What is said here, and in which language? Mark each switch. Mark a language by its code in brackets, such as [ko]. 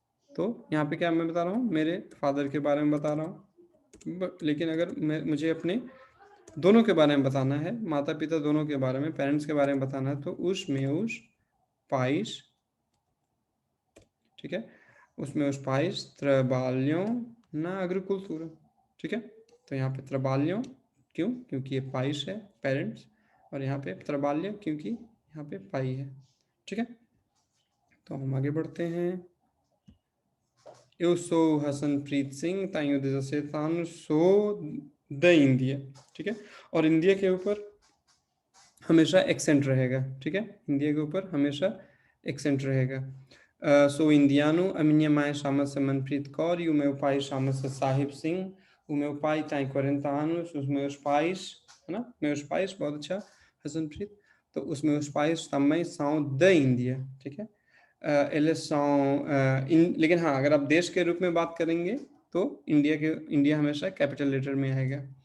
[hi] तो यहाँ पे क्या मैं बता रहा हूँ, मेरे फादर के बारे में बता रहा हूँ, लेकिन अगर मुझे अपने दोनों के बारे में बताना है, माता पिता दोनों के बारे में, पेरेंट्स के बारे में बताना है, तो उस [pt] meus pais, [hi] ठीक है, [pt] os meus pais trabalham na agricultura, [hi] ठीक है। तो यहाँ पे trabalham क्यों, क्योंकि ये पाइस है, पेरेंट्स, और यहाँ पे trabalha क्योंकि यहाँ पे पाई है, ठीक है। तो हम आगे बढ़ते हैं। [pt] Eu sou हसनप्रीत सिंह, tenho 17 anos, sou da Índia, [hi] ठीक है। और इंडिया के ऊपर हमेशा एक्सेंट रहेगा, ठीक है, इंडिया के ऊपर हमेशा एक्सेंट रहेगा। [pt] Sou indiano, a minha mãe chama-se Manpreet Kaur e o meu pai chama-se Sahib Singh. O meu pai tem 40 anos, os meus pais, [hi] है ना, [pt] meus pais, [hi] बहुत अच्छा [pt] हसनप्रीत। [hi] तो [pt] os meus pais também são da Índia, [hi] ठीक है। [pt] eles são [hi] लेकिन हाँ, अगर आप देश के रूप में बात करेंगे तो इंडिया हमेशा कैपिटल लेटर में आएगा।